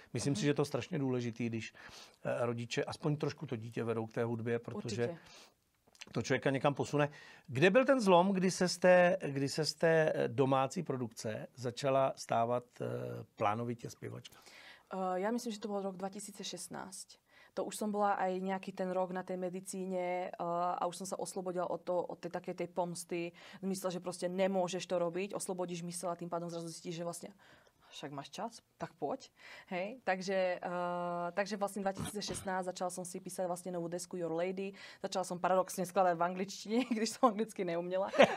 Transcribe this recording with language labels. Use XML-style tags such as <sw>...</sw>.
<cs>Myslím si, že to je strašně důležitý, když rodiče aspoň trošku to dítě vedou k té hudbě, protože to člověka někam posune. Kde byl ten zlom, kdy se z té domácí produkce začala stávat plánovitě zpěvačka?</cs> <sk>Ja myslím, že to bol rok 2016. To už som bola aj nejaký ten rok na tej medicíne a už som sa oslobodila od tej takej tej pomsty. Myslela, že proste nemôžeš to robiť, oslobodíš mysel a tým pádom zrazu zistíš, že vlastne však máš čas, tak poď. Hej? Takže vlastne 2016 začala som si písať vlastne novú desku Your Lady. Začala som paradoxne skladať v angličtine, když som anglicky neuměla.</sk>